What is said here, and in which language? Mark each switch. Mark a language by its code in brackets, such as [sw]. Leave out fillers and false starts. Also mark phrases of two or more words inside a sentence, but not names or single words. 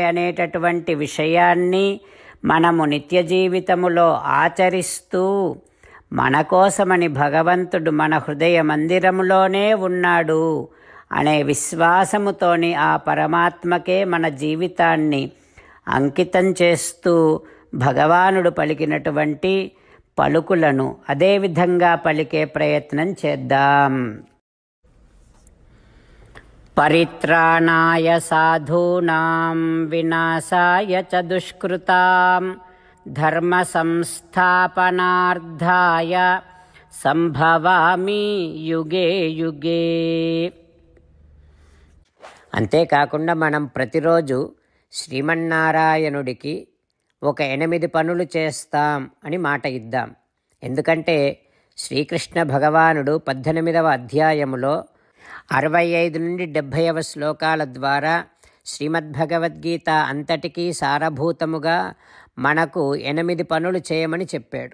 [te] అనేటటువంటి విషయాన్ని మనము నిత్య జీవితములో ఆచరిస్తూ, మన కోసమని భగవంతుడు మన హృదయ మందిరములోనే ఉన్నాడు అనే విశ్వాసముతోని ఆ పరమాత్మకే మన జీవితాన్ని అంకితం చేస్తూ భగవానుడు పలికినటువంటి పలుకులను అదేవిధంగా పలికే ప్రయత్నం చేద్దాం. [sa] परित्राणाय साधूनां विनाशाय च दुष्कृतां धर्म संस्थापनार्थाय सम्भवामि युगे युगे. [te] అంతేకాకుండా మనం ప్రతిరోజు శ్రీమన్నారాయణుడికి ఒక 8 పనులు చేస్తాం అని మాట ఇద్దాం. ఎందుకంటే శ్రీకృష్ణ భగవానుడు 18వ అధ్యాయములో 65 నుండి 70వ శ్లోకాల ద్వారా శ్రీమద్భగవద్గీత అంతటికీ సారభూతముగా మనకు 8 పనులు చేయమని చెప్పాడు.